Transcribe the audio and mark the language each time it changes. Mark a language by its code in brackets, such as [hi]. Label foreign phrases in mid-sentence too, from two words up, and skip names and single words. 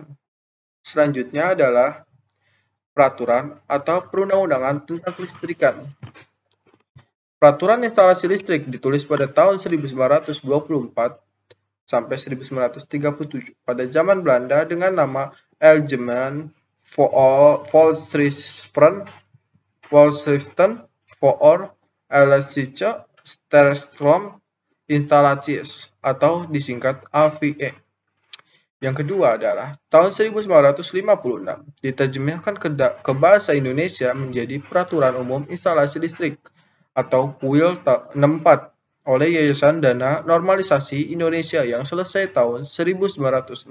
[id] Selanjutnya adalah peraturan atau perundang-undangan tentang kelistrikan. Peraturan instalasi listrik ditulis pada tahun 1924 sampai 1937 pada zaman Belanda dengan nama Algemeen Voorschriften voor elektrische sterkstroom-installaties atau disingkat AVE. Yang kedua adalah tahun 1956 diterjemahkan ke bahasa Indonesia menjadi Peraturan Umum Instalasi Listrik atau PUIL 64 oleh Yayasan Dana Normalisasi Indonesia yang selesai tahun 1964.